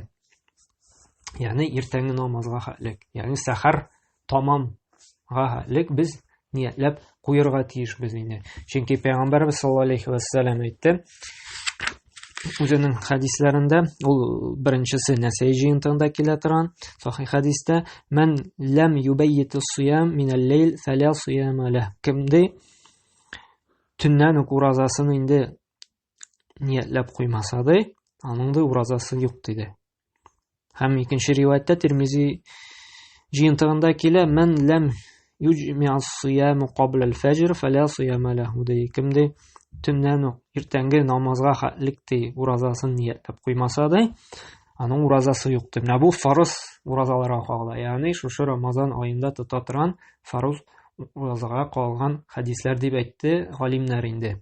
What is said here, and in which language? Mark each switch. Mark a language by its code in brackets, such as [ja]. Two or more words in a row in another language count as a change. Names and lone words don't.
[tt] Ягъни иртәнге намазга хәтлек, ягъни сәхәр тамамга хәтлек без ниятләп куярга тиешбез инде. Чөнки Пәйгамбәрбез [ar] صلى الله عليه وسلم [tt] әйтте, үзенең хәдисләрендә, ул беренчесе Нәсаи җыентыгында килә торган сахих хәдистә, [ar] "من لم يبيت الصيام من الليل فلا صيام له." [tt] Кемде төннән үк уразасын инде ниятләп куймаса да, аның да уразасы юк диде. Һәм икенче риваятта Тирмизи җыентыгында килә, [ar] "من لم يجمع الصيام قبل الفجر فلا صيام له." [tt] Кемде төннән үк иртәнге намазга хәтлек ди уразасын ниятләп куймаса да, аның уразасы юк ди. Менә бу фарыз уразаларга кагыла. Ягъни шушы Рамазан аенда тота торган фарыз уразага калган хәдисләр дип әйтте галимнәр инде.